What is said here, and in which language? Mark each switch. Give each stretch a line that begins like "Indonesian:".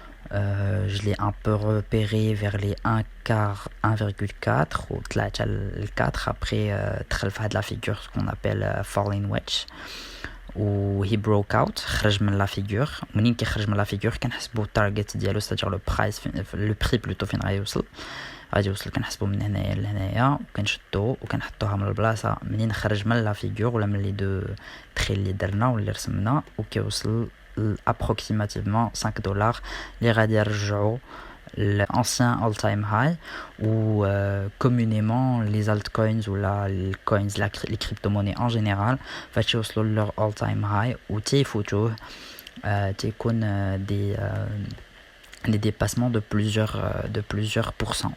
French: Je l'ai un peu repéré vers les 1,4 ou 4. Après
Arabic: تخلف
French: la figure ce qu'on appelle falling wedge, و
English: he broke out
Arabic: خرج من
French: la figure.
Arabic: منين كيخرج من la figure كنحسبوا التارجت ديالو،
French: c'est-à-dire le prix plutôt
Arabic: فين غادي يوصل كنحسبوا من هنايا لهنايا وكنشدو وكنحطوها من البلاصه منين خرج من la figure ولا من لي دو تري اللي درنا واللي رسمنا، وكيوصل approximativement 5 دولار اللي غادي يرجعوا
French: l'ancien all-time high ou communément les altcoins ou les coins, les crypto-monnaies en général,
Arabic: فاش يوصلوا
French: leur all-time high ou تيفوتوه تيكون des dépassements de plusieurs pourcents.